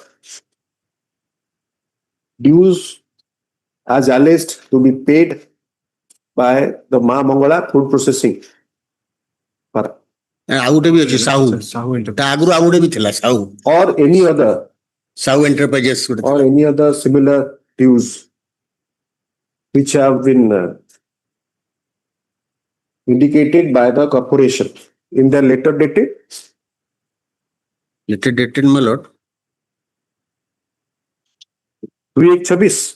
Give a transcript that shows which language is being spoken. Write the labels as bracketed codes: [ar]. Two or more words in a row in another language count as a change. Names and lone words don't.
[en] dues as alleged to be paid by the Ma Mangala food processing. [or] ଆଉ ଗୋଟେ ବି ଅଛି ସାହୁ ତା ଆଗରୁ ଆଉ ଗୋଟେ ବି ଥିଲା ସାହୁ [en] or any other [or] ସାହୁ ଏଣ୍ଟରପ୍ରାଇଜେସ୍ ଗୋଟେ [en] or any other similar dues which have been indicated by the corporation in their letter dated my lord 2/26